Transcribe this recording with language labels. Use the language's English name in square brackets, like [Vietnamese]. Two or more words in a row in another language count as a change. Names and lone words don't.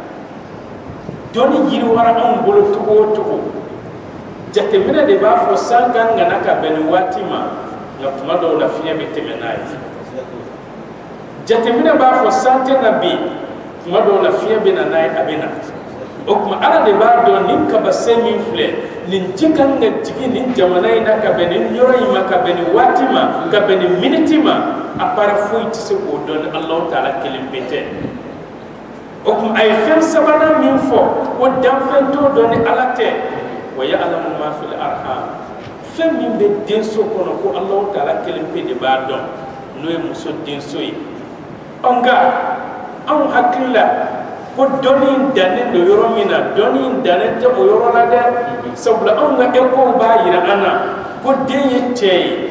[Bambara] dɔnni yiriwara anw bolo cogo o cogo jateminɛ de b'a fɔ san kan ka na ka bɛn ni waati ma nka tuma dɔw la fiɲɛ bɛ tɛmɛ n'a ye jateminɛ b'a fɔ san tɛ na bi tuma dɔw la fiɲɛ bɛ na n'a ye a bɛ na o kuma ala de b'a dɔn nin kabasɛn min filɛ nin ji kan ka jigin nin jamana in na ka bɛn nin yɔrɔ in ma ka bɛn nin waati ma ka bɛn nin miniti ma a para foyi tɛ se k'o dɔn ni Allahu Taala kelen pe tɛ o kuma a ye fɛn sabanan min fɔ ko danfɛn t'o dɔn ni ala tɛ [Arabic] ويعلم ما في الأرحام [Bambara] fɛn min bɛ denso kɔnɔ ko Allahu Taala kelen pe de b'a dɔn n'o ye muso denso ye nka anw hakili la ko dɔnni in dannen don yɔrɔ min na dɔnni in dannen tɛ o yɔrɔ la dɛ sabula anw ka ekow b'a yira an na ko den ye cɛ ye